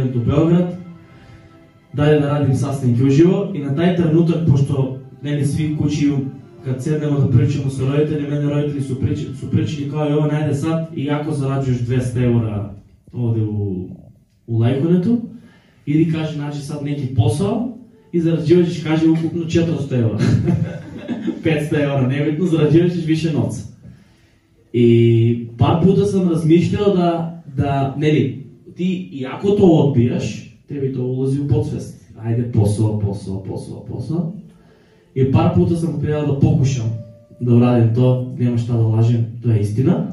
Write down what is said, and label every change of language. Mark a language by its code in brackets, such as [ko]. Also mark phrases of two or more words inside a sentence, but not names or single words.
[sr] event u Beograd, da li da radim sastanke uživo i na taj trenutak, pošto meni svi kući kad sednemo da pričamo sa roditeljima, mene roditelji su pričali kao i ovo najde sad i ako zarađuješ 200 eura ovde u Lajkonetu, idi kaže nađi sad neki posao i zarađivat ćeš kaže ukupno 400 eura, 500 eura, nebitno, zarađivat ćeš više novca. И пар пута сам размишљал да нели, ти и ако то одбиеш, тебе то улази у подсвест. Ајде посо. И пар пута сам кренал да покушам да урадим то, нема шта да лажем, [mk] тоа е истина.